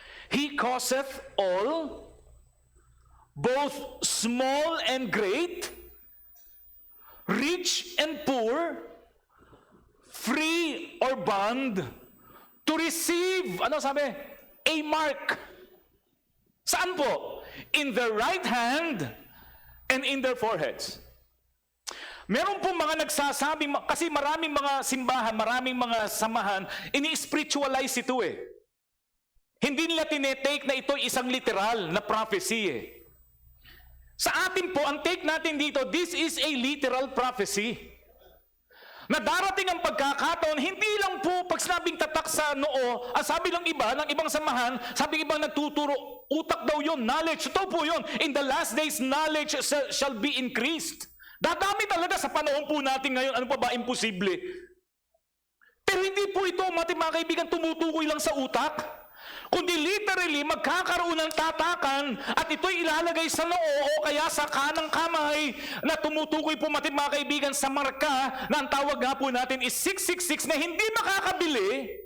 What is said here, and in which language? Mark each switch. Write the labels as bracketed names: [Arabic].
[English] He causeth all, both small and great, rich and poor, free or bond, to receive, [Filipino] ano sabi? [English] A mark. [Filipino] Saan po? [English] In their right hand and in their foreheads. [Filipino] Meron po mga nagsasabi, kasi maraming mga simbahan, maraming mga samahan, ini-spiritualize ito eh. Hindi nila tinetake na ito isang literal na prophecy eh. Sa atin po, ang take natin dito, [English] this is a literal prophecy. [Filipino] Na darating ang pagkakataon, hindi lang po pag sinabing tatak sa noo, ang sabi ng iba, ng ibang samahan, sabi ng ibang nagtuturo, utak daw yun, knowledge. Ito po yun, [English] in the last days, knowledge shall be increased. [Filipino] Dadami talaga sa panahon po natin ngayon, ano pa ba, imposible. Pero hindi po ito, mga kaibigan, tumutukoy lang sa utak. Kundi literally, magkakaroon ng tatakan at ito'y ilalagay sa noo o kaya sa kanang kamay na tumutukoy po mga kaibigan sa marka na ang tawag nga po natin is 666 na hindi makakabili.